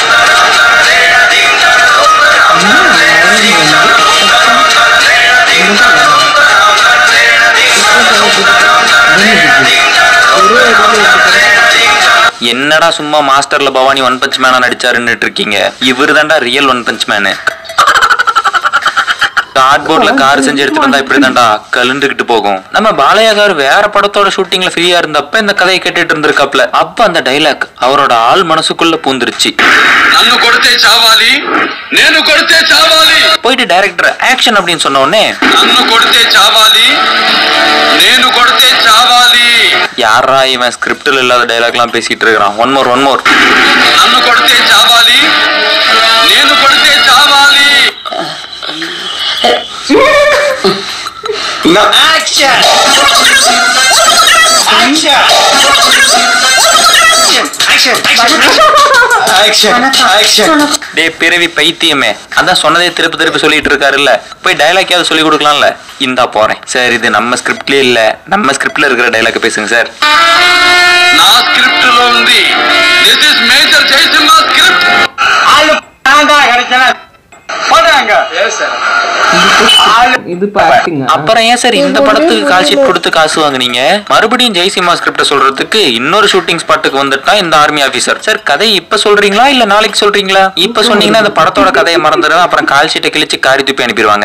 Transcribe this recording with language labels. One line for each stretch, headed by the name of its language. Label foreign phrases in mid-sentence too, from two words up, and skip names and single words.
Tamil: என்னடா சும்மா மாஸ்டர்ல பவானி
English: one punch man
Tamil: நடிச்சாருன்னு இருக்கீங்க? இவரு தான்டா ரியல்
English: one punch man.
Tamil: கார்ட்போர்ட்ல கார் செஞ்சு எடுத்துட்டு வந்தா இப்படிதான்டா கலந்துகிட்டு போகும். நம்ம பாலையா காரு வேற படத்தோட ஷூட்டிங்ல ஃப்ரீயா இருந்தப்ப இந்த கதையை கேட்டுட்டு இருந்திருக்காப்ல. அப்ப அந்த டைலாக் அவரோட ஆள் மனசுக்குள்ள பூந்துருச்சு.
Telugu: నన్ను కొడితే చావాలి, నేను కొడితే చావాలి.
Tamil: போயிட்டு
English: director action
Tamil: அப்படின்னு சொன்ன உடனே
Telugu: నన్ను కొడితే చావాలి, నేను కొడితే చావాలి.
Tamil: யாரா இவன் ஸ்கிரிப்ட்ல இல்லாத டைலாக்லாம் பேசிட்டு இருக்கான்.
English: one more
Telugu: నన్ను కొడితే చావాలి, నేను కొడితే చావాలి.
English: action action
Tamil: டே பிறவி பைத்தியமே, அதான் சொன்னதே திருப்பி சொல்லிட்டு இருக்காருல்ல, போய் டைலாக் சொல்லி கொடுக்கலாம்ல. இந்தா போறேன் சார், இது நம்ம ஸ்கிரிப்ட்லயே இல்ல, நம்ம ஸ்கிரிப்ட்ல இருக்கிற டைலாக் பேசுங்க சார்.
Telugu: నా స్క్రిప్ట్ లో ఉంది.
English: This is Major Jayasimha script.
Tamil: இது பாத்தீங்க. அப்புறம் ஏன் சார் இந்த படத்துக்கு
English: call sheet
Tamil: கொடுத்து காசு வாங்குனீங்க? மறுபடியும் ஜெய்சிமா ஸ்கிரிப்ட சொல்றதுக்கு இன்னொரு
English: shooting spot
Tamil: வந்துட்டா இந்த
English: army officer.
Tamil: சார் கதையை இப்ப சொல்றீங்களா இல்ல நாளைக்கு சொல்றீங்களா? இப்ப சொன்னீங்கன்னா இந்த படத்தோட கதையை மறந்துடும், அப்புறம்
English: call sheet
Tamil: கிழிச்சு காரி துப்பி அனுப்பிடுவாங்க.